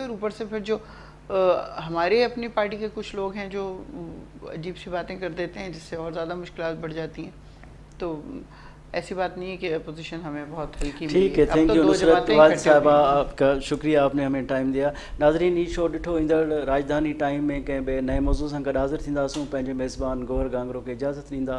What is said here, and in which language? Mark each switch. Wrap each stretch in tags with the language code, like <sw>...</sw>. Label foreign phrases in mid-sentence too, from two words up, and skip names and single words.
<ur>اور اوپر سے پھر جو ہمارے اپنی پارٹی کے کچھ لوگ ہیں جو عجیب سی باتیں کر دیتے ہیں, جس سے اور زیادہ مشکلات بڑھ جاتی ہیں. تو ایسی بات نہیں ہے کہ اپوزیشن ہمیں بہت ہلکی ملی ہے. ٹھیک ہے,</ur> <en>thank you</en> <ur>نصرت واحد صاحبہ, آپ کا شکریہ, آپ نے ہمیں ٹائم دیا.</ur> <sd>ناظرین, یہ شو ڈٹھو ایندڑ راجدھانی ٹائم میں कंहिं ॿिए नए मौज़ूअ सां गॾु हाज़िर थींदासूं. पंहिंजे मेज़बान गौहर गांगरो खे इजाज़त ॾींदा.</sd>